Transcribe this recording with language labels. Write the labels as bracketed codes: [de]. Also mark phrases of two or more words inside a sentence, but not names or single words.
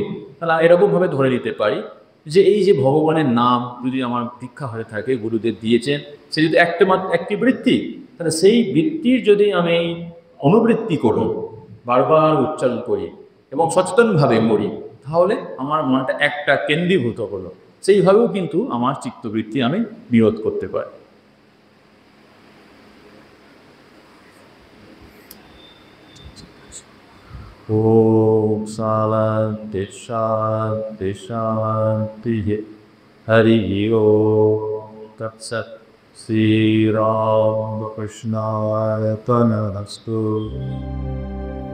[bn] তাহলে এরকমভাবে ধরে নিতে পারি যে এই যে ভগবানের নাম যদি আমার দীক্ষা হয়ে থাকে, গুরুদেব দিয়েছেন, সে যদি একটি বৃত্তি, তাহলে সেই বৃত্তির যদি আমি অনুবৃত্তি করি, বারবার উচ্চারণ করি এবং সচেতনভাবে মরি, তাহলে আমার মনটা একটা কেন্দ্রীভূত হলো। সেইভাবেও কিন্তু আমার চিত্তবৃত্তি আমি নিরোধ করতে পারি। [sa] ओम शांति शांति शांति। हरि ओम तत्सत्। श्री राम कृष्णाय तनस्तु।